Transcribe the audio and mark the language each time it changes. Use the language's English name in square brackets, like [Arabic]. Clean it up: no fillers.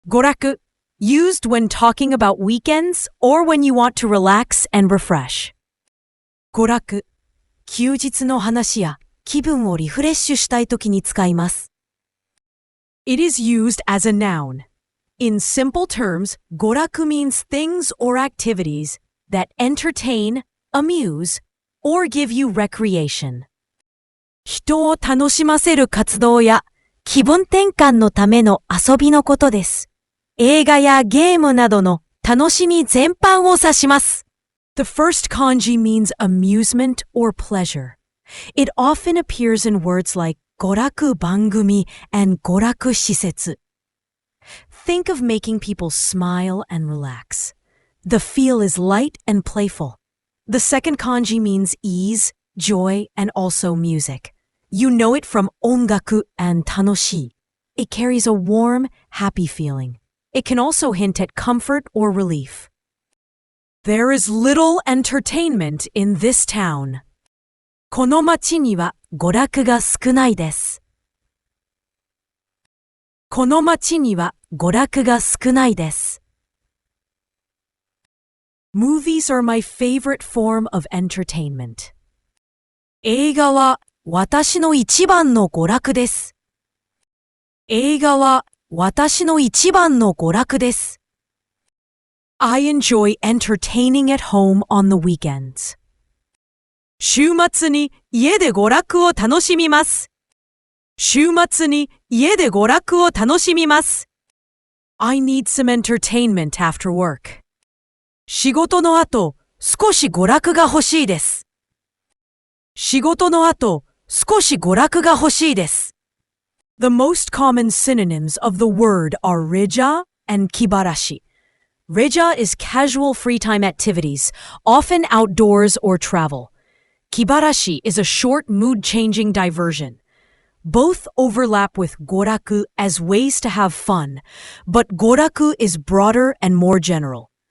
[English] Goraku, used when talking about weekends or when you want to relax and refresh. [Japanese] Goraku, 休日の話や気分をリフレッシュしたいときに使います。 [English] It is used as a noun. In simple terms, goraku means things or activities that entertain, amuse, or give you recreation. [Japanese] 人を楽しませる活動や気分転換のための遊びのことです。映画やゲームなどの楽しみ全般を指します。 [English] The first kanji means amusement or pleasure. It often appears in words like goraku bangumi and goraku shisetsu. Think of making people smile and relax. The feel is light and playful. The second kanji means ease, joy, and also music. You know it from ongaku and tanoshii. It carries a warm, happy feeling. It can also hint at comfort or relief. There is little entertainment in this town. [Japanese] この町には娯楽が少ないです。この町には娯楽が少ないです。 [English] Movies are my favorite form of entertainment. [Japanese] 映画は私の一番の娯楽です。映画は私の一番の娯楽です。 [English] I enjoy entertaining at home on the weekends. [Japanese] 週末に家で娯楽を楽しみます。週末に家で娯楽を楽しみます。 [English] I need some entertainment after work. [Japanese] 仕事の後、少し娯楽が欲しいです。仕事の後、少し娯楽が欲しいです。 [English] The most common synonyms of the word are reja and kibarashi. Reja is casual free-time activities, often outdoors or travel. Kibarashi is a short mood-changing diversion. Both overlap with goraku as ways to have fun, but goraku is broader and more general.